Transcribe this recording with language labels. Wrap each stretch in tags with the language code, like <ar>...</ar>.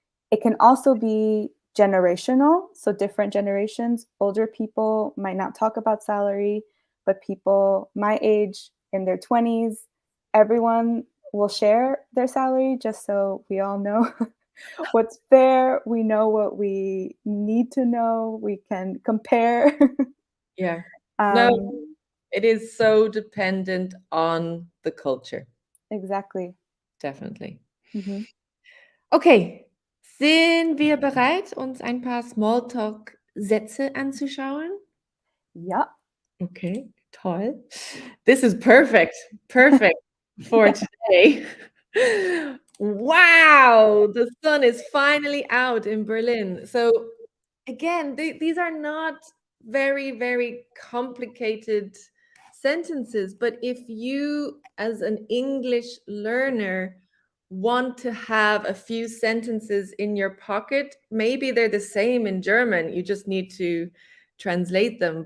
<en>It can also be generational. So, different generations, older people might not talk about salary, but people my age in their 20s, everyone will share their salary just so we all know what's fair. We know what we need to know. We can compare. Yeah. No, um, it is so dependent on the culture. exactly. Definitely. Mhm.</en> <de>Okay, sind wir bereit, uns ein paar Smalltalk-Sätze anzuschauen? Ja. Okay, toll.</de> <en>This is perfect for today. Wow, the sun is finally out in Berlin. So again, these are not very complicated sentences, but if you, as an English learner, want to have a few sentences in your pocket, maybe they're the same in German, you just need to translate them.</en>